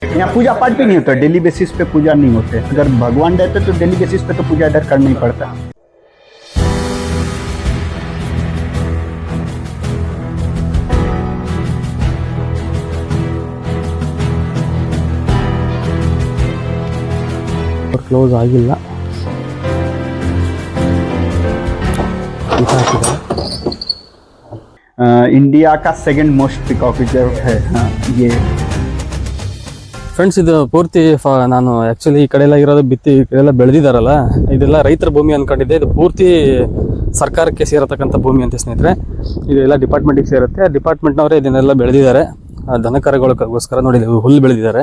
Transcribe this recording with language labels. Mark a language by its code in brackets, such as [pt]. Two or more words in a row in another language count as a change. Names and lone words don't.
[hi] यहाँ पूजा पाठ भी नहीं होता, [en] daily basis [hi] पे पूजा नहीं होते। अगर भगवान रहते तो [en] daily basis [hi] पे तो पूजा इधर करना ही पड़ता। [kn] ಕ್ಲೋಸ್ ಆಗಿಲ್ಲ. [hi] इंडिया का [en] second most peacock reserve [hi] है। हाँ, ये [kn] ಫ್ರೆಂಡ್ಸ್, ಇದು ಪೂರ್ತಿ ನಾನು ಆ್ಯಕ್ಚುಲಿ ಈ ಕಡೆ ಎಲ್ಲ ಇರೋದು ಬಿತ್ತಿ ಈ ಕಡೆ ಎಲ್ಲ ಬೆಳೆದಿದ್ದಾರಲ್ಲ, ಇದೆಲ್ಲ ರೈತರ ಭೂಮಿ ಅಂದ್ಕೊಂಡಿದ್ದೆ. ಇದು ಪೂರ್ತಿ ಸರ್ಕಾರಕ್ಕೆ ಸೇರತಕ್ಕಂಥ ಭೂಮಿ ಅಂತ ಸ್ನೇಹಿತರೆ. ಇದೆಲ್ಲ ಡಿಪಾರ್ಟ್ಮೆಂಟಿಗೆ ಸೇರುತ್ತೆ. ಡಿಪಾರ್ಟ್ಮೆಂಟ್ನವರೇ ಇದನ್ನೆಲ್ಲ ಬೆಳೆದಿದ್ದಾರೆ. ದನಕರುಗಳಿಗೋಸ್ಕರ ನೋಡಿ ಹುಲ್ಲು ಬೆಳೆದಿದ್ದಾರೆ.